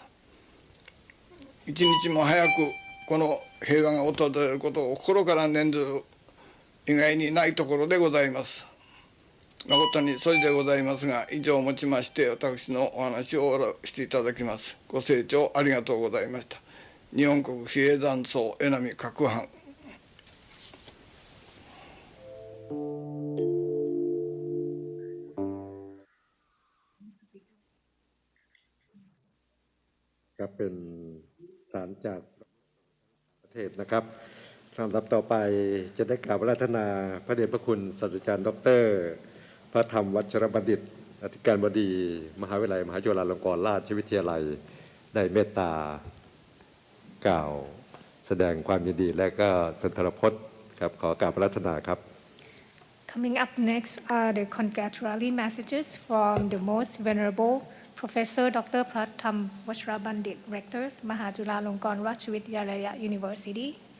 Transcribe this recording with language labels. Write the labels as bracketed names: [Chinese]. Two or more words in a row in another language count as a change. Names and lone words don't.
[Japanese] 一日も早くこの平和が訪れることを心から念ずる以外にないところでございます。誠にそれでございますが、以上をもちまして私のお話を終わらせていただきます。ご清聴ありがとうございました。日本国比叡山荘江波各藩。 [Thai] ครับเป็นสารจากประเทศนะครับลำดับต่อไปจะได้กราบอาราธนาพระเดชพระคุณศาสตราจารย์ดร. พระธรรมวัชรบัณฑิตอธิการบดีมหาวิทยาลัยมหาจุฬาลงกรณราชวิทยาลัยได้เมตตากล่าวแสดงความยินดีและก็สุนทรพจน์ครับขอกราบอาราธนาครับ [English] Coming up next are the congratulatory messages from the most venerable Professor Dr. Pratham Vajrabandit, Rectors, Mahajula-Longkorn Rajvidyalaya University.